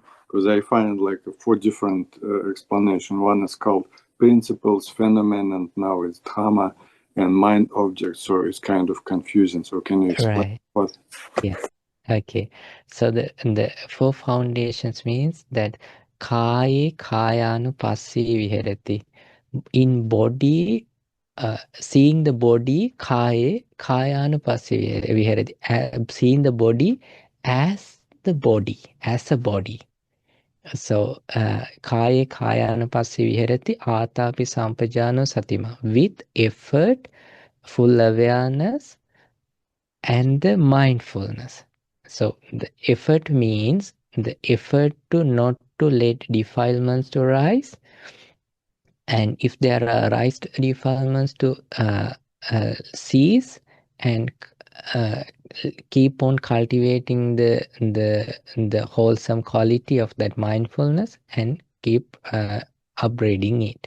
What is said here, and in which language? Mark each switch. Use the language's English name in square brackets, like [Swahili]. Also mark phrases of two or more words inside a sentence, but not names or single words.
[English] Because I find like 4 different explanations. One is called principles, phenomenon, and now it's dhamma and mind objects. So it's kind of confusing. So can you explain what? Yes. Okay. So the 4 foundations means that [Pali] kaya kayanu passi viharati. [English] In body, seeing the body, [Pali] kaya kayanu passi viharati. [English] Seeing the body as the body, as a body. [Pali] So kaya kayanu passi viharati atapi sampajano satima. [English] With effort, full awareness, and the mindfulness. So the effort means the effort to not to let defilements to rise, and if there are raised defilements to cease and keep on cultivating the wholesome quality of that mindfulness and keep upgrading it.